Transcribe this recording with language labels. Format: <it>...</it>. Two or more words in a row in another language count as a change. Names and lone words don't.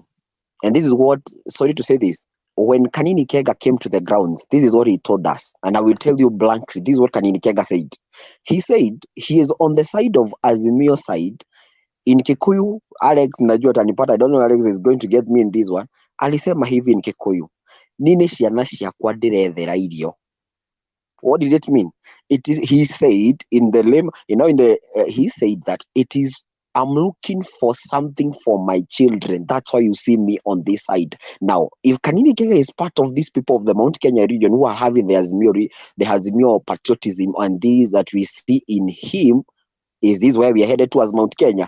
<en>And this is what, sorry to say this, when Kanini Kega came to the grounds, this is what he told us. And I will tell you blankly, this is what Kanini Kega said. He said he is on the side of Azimio side. In Kikuyu, Alex,</en> <sw>najua tanipata,</sw> <en>I don't know Alex is going to get me in this one.</en> <sw>Alisema hivi</sw> <en>in Kikuyu.</en> <ki>Nine ciana ciakwa ndirethera irio.</ki> <en>What did it mean? It is, he said in the he said that it is, I'm looking for something for my children. That's why you see me on this side. Now, if Kanini Kega is part of these people of the Mount Kenya region who are having the Azimio patriotism and these that we see in him, is this where we are headed to as Mount Kenya?</en>